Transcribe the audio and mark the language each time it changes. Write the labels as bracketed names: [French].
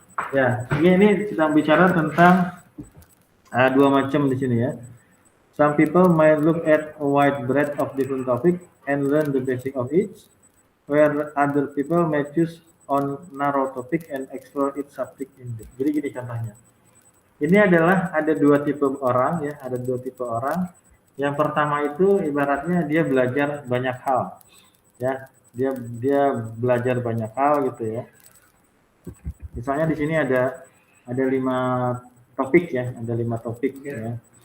[Indonesian] Ya, ini kita bicara tentang dua macam di sini ya. [English] Some people might look at a wide breadth of different topic and learn the basic of each, where other people may choose on narrow topic and explore its subject in depth. [Indonesian] Jadi gini contohnya. Ini adalah ada dua tipe orang ya, ada dua tipe orang. Yang pertama itu ibaratnya dia belajar banyak hal. Ya, dia belajar banyak hal gitu ya. Misalnya di sini ada 5 topik ya, ada 5 topik ya.